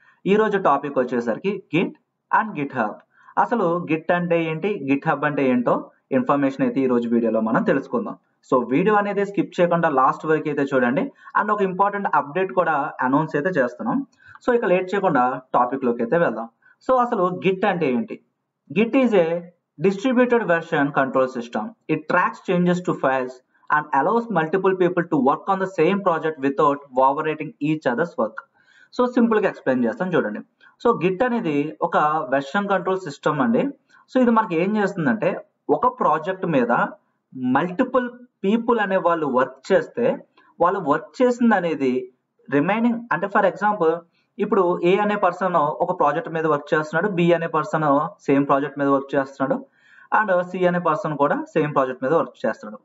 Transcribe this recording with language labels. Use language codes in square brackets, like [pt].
[te] ఈ రోజు టాపిక్ వచ్చేసరికి గిట్ అండ్ గిట్ హబ్. అసలు గిట్ అంటే ఏంటి, గిట్ హబ్ అంటే ఏంటో ఇన్ఫర్మేషన్ అయితే ఈ రోజు వీడియోలో మనం తెలుసుకుందాం. సో వీడియో అనేది స్కిప్ చేయకుండా లాస్ట్ వరకు అయితే చూడండి. అండ్ ఒక ఇంపార్టెంట్ అప్డేట్ కూడా అనౌన్స్ అయితే చేస్తున్నాం. సో ఇక లేట్ చేయకుండా టాపిక్ లోకి అయితే వెళ్దాం. సో అసలు గిట్ అంటే ఏంటి? [en] Git is a distributed version control system. It tracks changes to files and allows multiple people to work on the same project without overwriting each other's work. [te] So simple గా explain చేస్తాను చూడండి. So Git అనేది ఒక version control system అండి. So ఇది మనకి ఏం చేస్తుందంటే, ఒక ప్రాజెక్ట్ మీద మల్టిపుల్ పీపుల్ అనే వాళ్ళు వర్క్ చేస్తే, వాళ్ళు వర్క్ చేసింది అనేది రిమైనింగ్ అంటే ఫర్ ఎగ్జాంపుల్ ఇప్పుడు ఏ అనే పర్సన్ ఒక ప్రాజెక్ట్ మీద వర్క్ చేస్తున్నాడు, బి అనే పర్సన్ సేమ్ ప్రాజెక్ట్ మీద వర్క్ చేస్తున్నాడు, అండ్ సి అనే పర్సన్ కూడా సేమ్ ప్రాజెక్ట్ మీద వర్క్ చేస్తున్నాడు.